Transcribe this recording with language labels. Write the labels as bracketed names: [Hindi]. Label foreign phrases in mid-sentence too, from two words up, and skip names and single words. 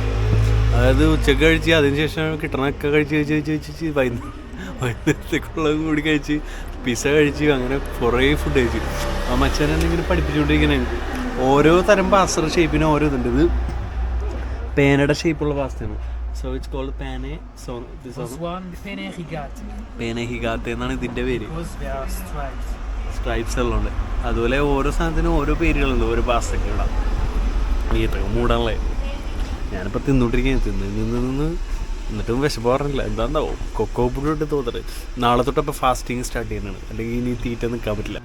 [Malayalam] അതായത് ഉച്ചക്ക് കഴിച്ച് അതിനുശേഷം കിട്ടണമൊക്കെ കഴിച്ച് വൈകുന്നേരത്തേക്കുള്ളതും കൂടി കഴിച്ച് പിസ്സ കഴിച്ച് അങ്ങനെ കുറേ ഫുഡ് കഴിച്ചു. ആ മച്ചാൻ എന്നെ ഇങ്ങനെ പഠിപ്പിച്ചുകൊണ്ടിരിക്കണേ. ഓരോ തരം പാസ്ത ഷേപ്പിന് ഓരോ ഇതുണ്ട്. ഇത് പേനയുടെ ഷേപ്പുള്ള പാസ്തയാണ്. [English] So it's called penne. So this one penne rigate. [Malayalam] Penne rigate എന്നാണ് ഇതിൻ്റെ പേര്. Stripes എല്ലാം ഉണ്ട്. അതുപോലെ ഓരോ സാധനത്തിനും ഓരോ പേരുകളുണ്ട്. ഓരോ പാസ്തയ്ക്ക് ഇടാം. ഈത്തൊക്കെ മൂടാണല്ലേ. ഞാനിപ്പോൾ തിന്നോണ്ടിരിക്കുകയാണ്. നിന്ന് എന്നിട്ടും വിശപ്പ് പറഞ്ഞില്ല. എന്താണ്ടാവും കൊക്കോ പൊടി ഇട്ട് തോന്നറ്. നാളെ തൊട്ടപ്പോൾ [English] fasting start [Malayalam] ചെയ്യുന്നതാണ്. അല്ലെങ്കിൽ ഇനി തീറ്റ നിൽക്കാൻ പറ്റില്ല.